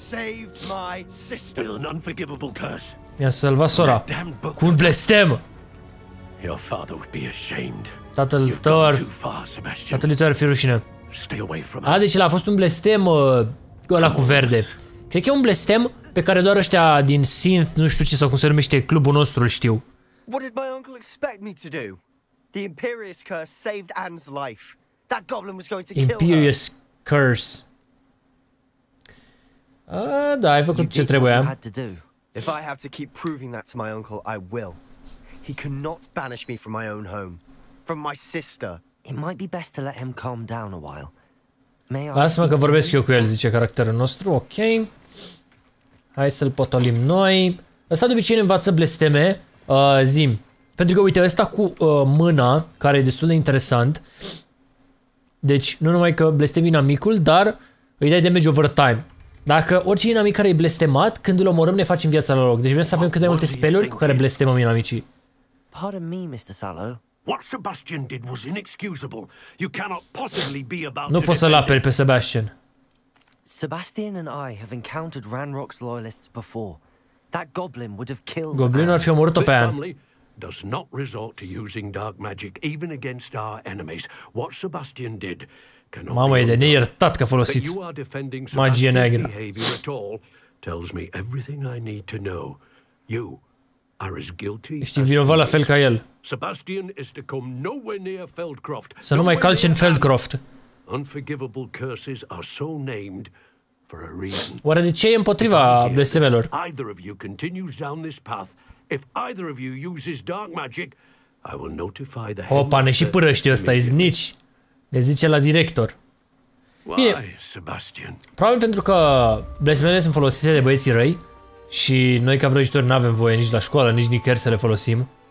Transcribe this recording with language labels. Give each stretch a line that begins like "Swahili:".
English: Saved my sister with an unforgivable curse.
Romanian: Mi-a salvat sora cu un blestem.
English: Your father would be ashamed.
Romanian: Tatăl tău ar fi rușine. A, deci a fost un blestem ăla cu verde. Cred că e un blestem pe care doar ăștia din Synth, nu știu ce sau cum se numește clubul nostru, îl știu.
English: What did my uncle expect me to do? The Imperious curse saved Anne's life. That goblin was going to kill her. Imperious curse.
Romanian: Da, ai făcut ce trebuia.
English: If I have to keep proving that to my uncle, I will. He cannot banish me from my own home, from my sister. It might be best to let him calm down a while.
Romanian: Lasă-mă că vorbesc eu cu el, zice caracterul nostru, ok. Hai să-l potolim noi. Ăsta de obicei ne învață blesteme. Zim. Pentru că, uite, ăsta cu mâna, care e destul de interesant. Deci, nu numai că blestem inamicul, dar îi dai
English: damage over time.
Romanian: Dacă orice inamic care e blestemat, când îl omorâm, ne facem viața la loc. Deci vrem să avem cât de multe spell-uri cu care blestemăm inamicii.
English: Pardon me, Mr. Sallow. What Sebastian did was inexcusable. You cannot possibly be about
Romanian: Nu poți să-l aperi pe Sebastian.
English: Sebastian and I have encountered Ranrock's loyalists before. That goblin would have killed.
Romanian: Goblinul ar fi omorât-o pe Anne.
English: Does not resort to using dark magic even against our enemies. What Sebastian did cannot.
Romanian: Mamă, e de neiertat că a folosit magie neagră.
English: Tells me everything I need to know. You are as guilty.
Romanian: Ești vinovat la fel ca el.
English: Sebastian is to come nowhere near Feldcroft.
Romanian: Să nu mai calci în Feldcroft.
English: Unforgivable curses are so named for a reason.
Romanian: Oare de ce e împotriva blestemelor?
English: Either of you continues down this path. If either of you uses dark magic, I will notify the
Romanian: Opa, ne și părăște ăsta, e znici. Ne zice la director. Bine,
English: Sebastian.
Romanian: probabil pentru că blestemele sunt folosite de băieții răi și noi ca vrăjitori nu avem voie nici la școală, nici nicăieri să le folosim.